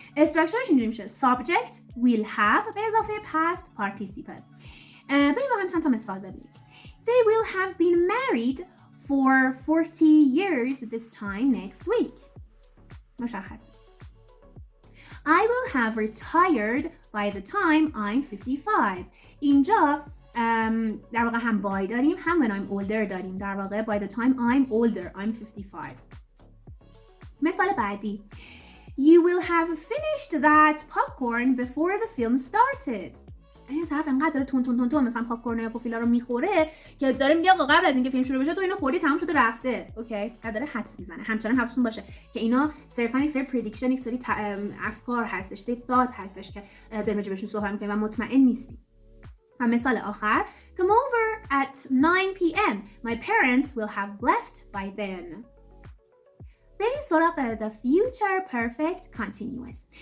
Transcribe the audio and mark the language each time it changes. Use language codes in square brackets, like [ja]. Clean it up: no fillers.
[fa] استراکچرش اینجوری میشه [en] subject will have [fa] به اضافه past participle. بریم با هم چند تا مثال ببینیم. [en] They will have been married for 40 years this time next week. [fa] مشخص. [en] I will have retired by the time I'm 55. [fa] اینجا در واقع هم by داریم هم [en] when I'm older [fa] داریم. در واقع [en] by the time I'm older I'm 55. [fa] مثال بعدی. [en] You will have finished that popcorn before the film started. [fa] این طرف انقدر داره تون مثلا پاپکورن یا پوفیلا رو میخوره که داره میگه آقا قبل از اینکه فیلم شروع بشه تو اینو خوردی تمام شده رفته. اوکی، داره حدس میزنه. همچنان حواستون باشه که اینا صرفا یک سری پردیکشن، یک سری افکار هستش، سری ثات هستش که داریم راجعشون صحبت میکنیم و مطمئن نیستیم. و مثال آخر. [en] Come over at 9 p.m. My parents will have left by then. [fa] بریم سراغ [en] the future perfect continuous.